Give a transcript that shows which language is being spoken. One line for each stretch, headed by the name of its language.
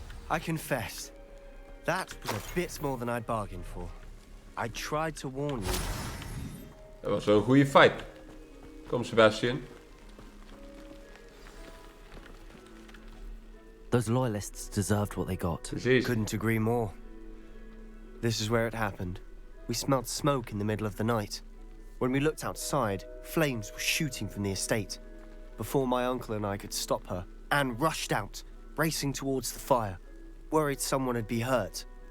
English: I confess, that was a bit more than I'd bargained for. I tried to warn you.
Dutch: Dat was wel een goede fight. Kom Sebastian.
English: Those loyalists deserved what they got.
Dutch: Precies.
English: Couldn't agree more. This is where it happened. We smelled smoke in the middle of the night. When we looked outside, flames were shooting from the estate. Before my uncle and I could stop her, Anne rushed out, racing towards the fire, worried someone would be hurt.